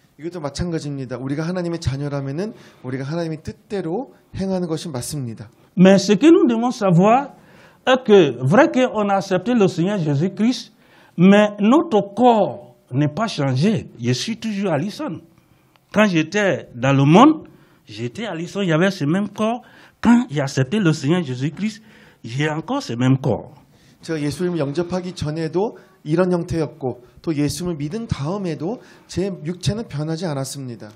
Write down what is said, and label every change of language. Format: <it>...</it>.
<ko>이것도 마찬가지입니다. 우리가 하나님의 자녀라면은 우리가 하나님의 뜻대로 행하는 것이 맞습니다.</ko> <fr>Mais ce que nous devons savoir est que, vrai qu'on a accepté le Seigneur Jésus-Christ, mais notre corps n'est pas changé. Je suis toujours Allison. Quand j'étais dans le monde, j'étais Allison, il y avait ce même corps. Quand j'ai accepté le Seigneur Jésus-Christ, j'ai encore ce même corps.</fr> <ko>제가 예수님을 영접하기 전에도 이런 형태였고 또 예수님을 믿은 다음에도 제 육체는 변하지 않았습니다.</ko>